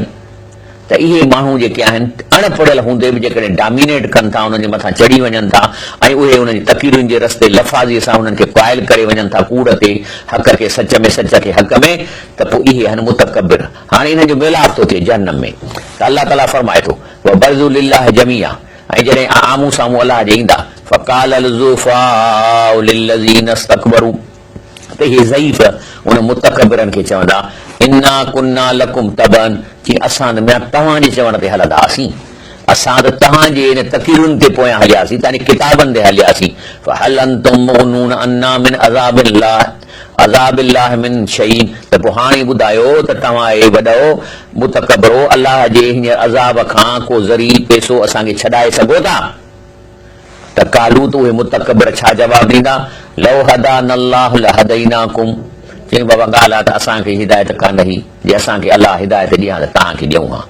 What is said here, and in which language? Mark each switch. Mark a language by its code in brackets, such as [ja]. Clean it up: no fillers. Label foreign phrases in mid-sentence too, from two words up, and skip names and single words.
[sd] त इहे माण्हू जेके आहिनि अणपढ़ियल हूंदे बि जेकॾहिं डामिनेट कनि था, उन्हनि जे मथां चढ़ी वञनि था ऐं उहे उन्हनि जी तक़रीरुनि जे रस्ते लफ़ाज़ीअ सां उन्हनि खे क़ाइल करे वञनि था कूड़ ते, हक़ खे सच में, सच खे हक़ में, त पोइ इहे आहिनि मुतकबिर। हाणे इन्हनि जो मेलाप थो थिए जहन्नम में। त अलाह ताला फरमाए थो [ar] وبرزوا لله جميعا, [sd] ऐं जॾहिं आम्हूं साम्हूं अलाह जे ईंदा [ar] فقال الضعفاء للذين استكبروا, [sd] त इहे ज़ईफ़ उन मुतकबिरनि खे चवंदा [ar] إنا كنا لكم تبعا, [sd] कि असां तव्हांजे चवण ते हलंदा हुआसीं, असां त तव्हांजे इन तक़रीरुनि ते पोयां हलियासीं, तव्हांजी किताबनि ते हलियासीं। [ar] فهل أنتم مغنون عنا من عذاب الله من شيء, [sd] त पोइ हाणे ॿुधायो त तव्हां हे वॾो मुतकबरो अलाह जे हींअर अज़ाब खां को ज़री पैसो असांखे छॾाए सघो था? त कालू त उहे मुतकबिर छा जवाबु ॾींदा? [ar] لو هدانا الله لهديناكم, [sd] चई बाबा ॻाल्हि आहे त असांखे हिदायत कान हुई, जे असांखे अलाह हिदायत ॾियां त तव्हांखे ॾियूं हा।